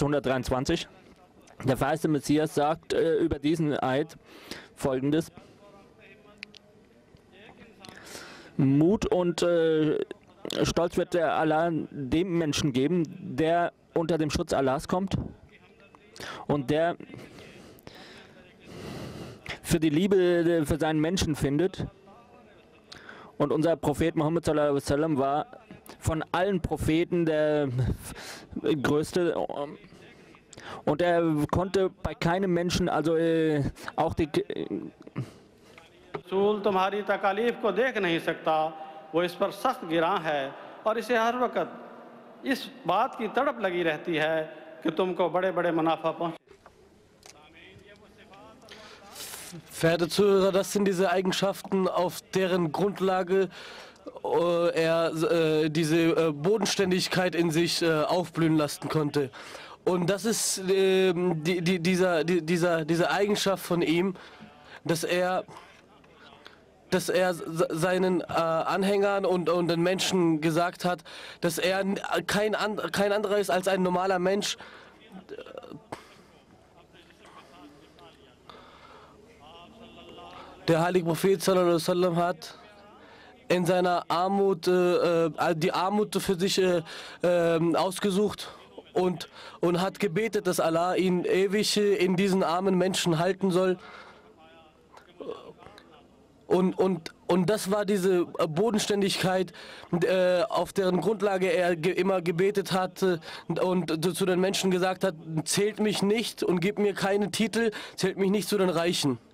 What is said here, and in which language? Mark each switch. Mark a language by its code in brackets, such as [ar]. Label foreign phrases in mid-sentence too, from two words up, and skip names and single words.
[de] 123, der verheißene Messias sagt über diesen Eid Folgendes: Mut und Stolz wird der Allah dem Menschen geben, der unter dem Schutz Allahs kommt und der für die Liebe für seinen Menschen findet. Und unser Prophet Muhammad [ar] صلى الله عليه وسلم [de] war von allen Propheten der größte. Und er konnte bei keinem Menschen, also auch die [ur] رسول تمہاری تکالیف کو دیکھ نہیں سکتا، وہ اس پر سخت گرا ہے اور اسے ہر وقت اس بات کی تڑپ لگی رہتی ہے کہ تمکو بڑے بڑے منافع پہنچے. [de] Verehrte Zuhörer, das sind diese Eigenschaften, auf deren Grundlage er diese Bodenständigkeit in sich aufblühen lassen konnte. Und das ist diese Eigenschaft von ihm, dass er seinen Anhängern und den Menschen gesagt hat, dass er kein anderer ist als ein normaler Mensch. Der heilige Prophet [ar] صلى الله عليه وسلم [de] hat in seiner Armut die Armut für sich ausgesucht und hat gebetet, dass Allah ihn ewig in diesen armen Menschen halten soll. Und das war diese Bodenständigkeit, auf deren Grundlage er immer gebetet hat und zu den Menschen gesagt hat, zählt mich nicht und gebt mir keine Titel, zählt mich nicht zu den Reichen.